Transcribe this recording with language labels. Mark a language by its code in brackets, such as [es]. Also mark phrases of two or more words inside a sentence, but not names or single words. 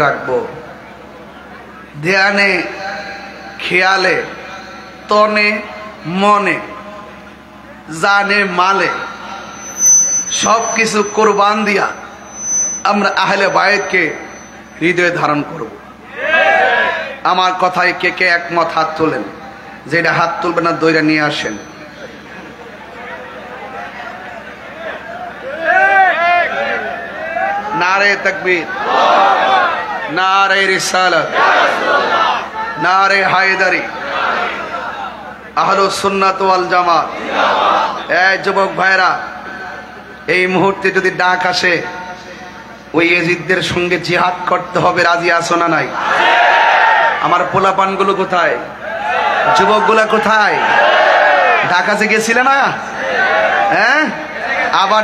[bn] রাখবো ধ্যানে খেয়ালে তনে মনে জানে মালে সবকিছু কোরবান দিয়া আমরা আহলে বাইতকে হৃদয়ে ধারণ করব আমার কথায় কে কে একমত হাত তোলেন যেটা হাত তুলবেন না দইরা নিয়ে আসেন [ur] نعرۂ تکبیر نعرۂ رسالت نعرۂ حیدری [bn] আহলুস সুন্নাত ওয়াল জামাত এই যুবক ভাইরা এই মুহূর্তে যদি ডাক আসে ওই ইয়াজিদদের সঙ্গে জিহাদ করতে হবে রাজি আছো না নাই আমার পোলাপানগুলো কোথায় যুবকগুলা কোথায় ডাক আসে গেছিলে না হ্যাঁ আবার